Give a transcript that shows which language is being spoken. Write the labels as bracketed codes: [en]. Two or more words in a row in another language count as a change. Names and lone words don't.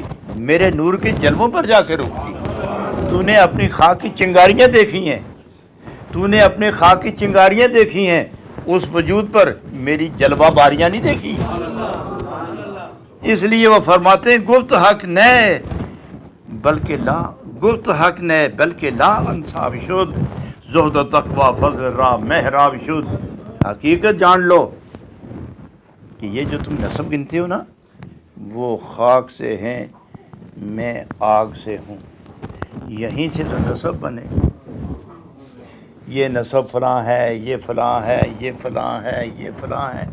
[ur] میرے نور کے جلووں پر جا کے رکتی. تو نے اپنی خاک کی چنگاریاں دیکھی ہیں، تو نے اپنے خاک کی چنگاریاں دیکھی ہیں، اس وجود پر میری جلوہ باریاں نہیں دیکھی. اس لیے وہ فرماتے ہیں [fa] گفت حق نے بلکہ لا انصاب شد زہد و تقوی فضل را محراب شد. [ur] حقیقت جان لو کہ یہ جو تم نسب گنتے ہو نا، وہ خاک سے ہیں، میں آگ سے ہوں. یہیں سے تو نسب بنے. یہ نسب فلاں ہے، یہ فلاں ہے، یہ فلاں ہے، یہ فلاں ہے۔